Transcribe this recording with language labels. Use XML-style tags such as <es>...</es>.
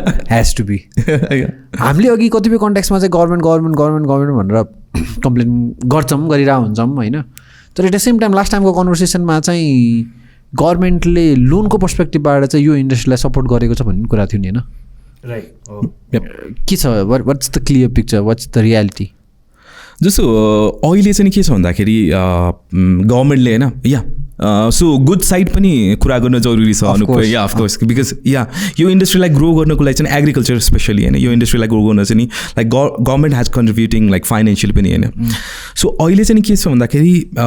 <en>has to be</en> <ne>हामीले अघि कतिपय कन्टेक्स्टमा चाहिँ गभर्मेन्ट भनेर कम्प्लेन गर्छौँ गरिरहेको हुन्छौँ होइन तर at the same time last टाइमको कन्भर्सेसनमा चाहिँ गभर्मेन्टले लोनको पर्सपेक्टिभबाट चाहिँ यो इन्डस्ट्रीलाई सपोर्ट गरेको छ भन्ने कुरा थियो नि होइन</ne> <en>right</en> <ne>के छ</ne> <en>what's the clear picture what's the reality</en> <ne>जस्तो अहिले चाहिँ के छ भन्दाखेरि गभर्मेन्टले होइन या सो गुड साइड पनि कुरा गर्न जरुरी छ अनुप या अफकोर्स बिकज या यो इन्डस्ट्रीलाई ग्रो गर्नको लागि चाहिँ एग्रिकल्चर स्पेसली होइन यो इन्डस्ट्रीलाई ग्रो गर्न चाहिँ नि like government has contributing like financial पनि होइन सो अहिले चाहिँ के छ भन्दाखेरि</ne>